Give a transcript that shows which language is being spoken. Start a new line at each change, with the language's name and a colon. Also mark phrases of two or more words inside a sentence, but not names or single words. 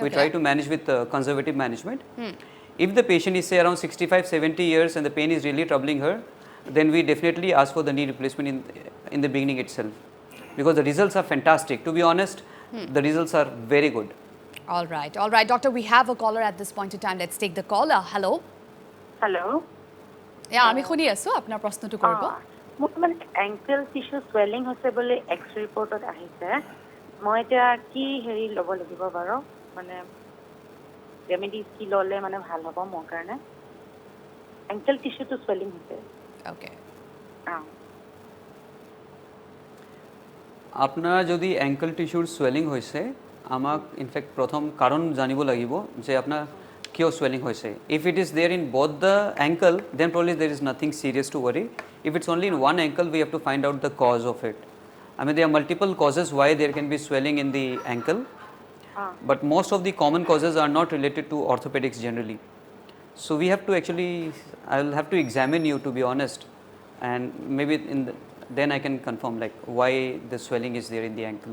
English: We try to manage with conservative management. If the patient is say around 65, 70 years and the pain is really troubling her, then we definitely ask for the knee replacement in the beginning itself, because the results are fantastic. To be honest, the results are very good. All right, doctor, we have a caller at this point in time. Let's take the caller. Hello. Hello. Yeah,
Assamese: আমি শুনি আছো আপোনাৰ প্ৰশ্নটো কৰিব। মোৰ মানে
English: ankle tissue swelling
Assamese: হৈছে বুলি X-ray ৰিপৰ্টত আহিছে। মই এতিয়া কি হেৰি ল'ব লাগিব বাৰু, মানে ৰেমেডিজ কি ল'লে মানে ভাল হ'ব মোৰ কাৰণে?
English: ankle tissue to swelling
Assamese: হৈছে।
English: Okay.
Assamese: আপনার যদি
English: ankle tissue swelling
Assamese: হয়েছে, আমাক ইনফ্যাক্ট প্রথম কারণ জানিব লাগিব যে আপনার কিয় swelling হয়েছে.
English: If it is there in both the ankle, then probably there is nothing serious to worry. If it's only in one ankle, we have to find out the cause of it. There are multiple causes why there can be swelling in the ankle, but most of the common causes are not related to orthopedics generally. So we have to actually, I will have to examine you, to be honest, and maybe then I can confirm like why the swelling is there in the ankle.